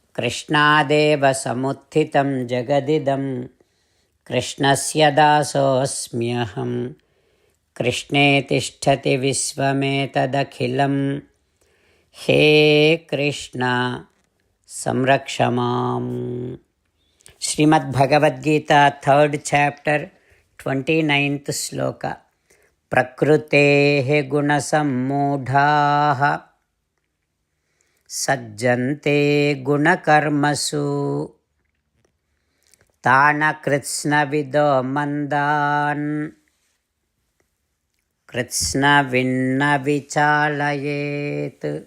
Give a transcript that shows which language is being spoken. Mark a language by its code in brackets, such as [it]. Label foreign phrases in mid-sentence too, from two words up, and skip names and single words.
[sa] कृष्णदेव समुत्थितं जगदिदम्. कृष्णस्य दासोऽस्म्यहं कृष्णे तिष्ठति विश्वमेतदखिलं हे कृष्ण संरक्ष माम्. [en] श्रीमद्भगवद्गीता 3rd chapter 29th श्लोक. [sa] प्रकृतेः गुणसम्मूढाः सज्जन्ते गुणकर्मसु तान् कृत्स्नविदो मन्दान् कृत्स्नविन्न विचालयेत्.